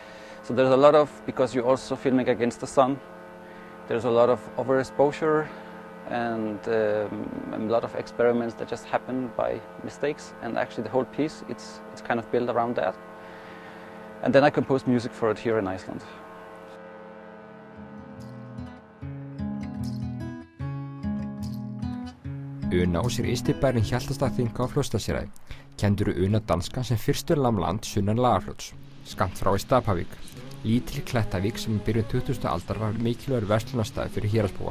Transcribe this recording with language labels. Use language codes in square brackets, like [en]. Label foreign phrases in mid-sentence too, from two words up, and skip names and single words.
[en] So there's a lot of, because you're also filming against the sun, There's a lot of overexposure and a lot of experiments that just happen by mistakes, and actually the whole piece, it's kind of built around that. And then I composed music for it here in Iceland. [is] Unaós ystibærinn Hjaltastaðaþingi á Fljótsdalshéraði. Kendur Una danska sem fyrstur land sunnan Lagarfljóts, skammt frá í Stapavík. Lítil Klettavík sem í byrjun 20. aldar var mikilvægur verslunarstaður fyrir héraðsbúa.